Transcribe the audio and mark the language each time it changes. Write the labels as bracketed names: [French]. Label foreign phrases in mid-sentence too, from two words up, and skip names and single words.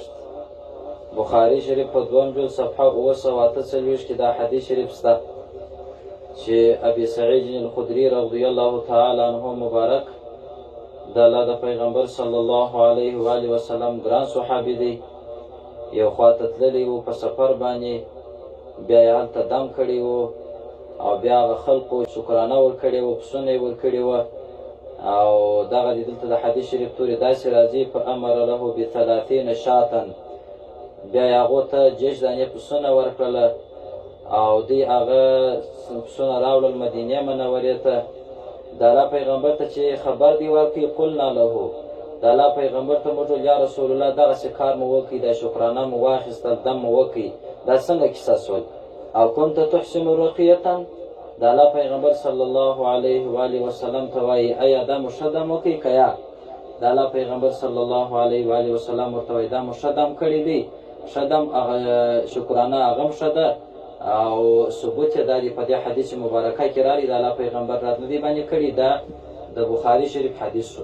[Pashto] بخاري شریف په 2 جلد صفحه 948 کې دا حدیث شریف شته چې ابي سعید الخدري [Arabic] رضی الله تعالی عنه [Pashto] مبارک د الله د پیغمبر [Arabic] صلی الله علیه و آله وسلم [Pashto] ګران صحابي دی. یو خواته تللی و په سفر باندې، بیا یې هلته دم کړی و او بیا هغه خلقو شکرانه ورکړې وه، پسونه یې ورکړي وه. او دغه دې دلته د حدیث شریف تورې داسې راځي [Arabic] فامر له ب30 شاة، [Pashto] بیا یې هغو ته 6 دانې پسونه ورکړله او دوی هغه پسونه راوړل مدینې منورې ته. د الله پیغمبر ته چې خبر دی ورکړي [Arabic] قلنا له، [Pashto] د الله پیغمبر ته موږ [Arabic] یا رسول الله [Pashto] دغسې کار مو وکړي، دا شکرانه مو واخیستل، دم مو وکړي، دا څنګه کیسه سول؟ او [Arabic] كنت تحسن رقیة، [Pashto] د الله پیغمبر [Arabic] صلی الله علیه و آله وسلم [Pashto] ته وایي ایا دا مو ښه دم وکړي که یا؟ د الله پیغمبر [Arabic] صلی الله علیه و آله وسلم [Pashto] ورته وایي دا مو ښه دم کړی دی، ښه دم هغه شکرانه هغه هم ښه ده. او ثبوت یې دا دی په دې حدیث مبارکه کې راغلي د الله پیغمبر رد نه دی باندې کړي، دا د بخاري شریف حدیث شو.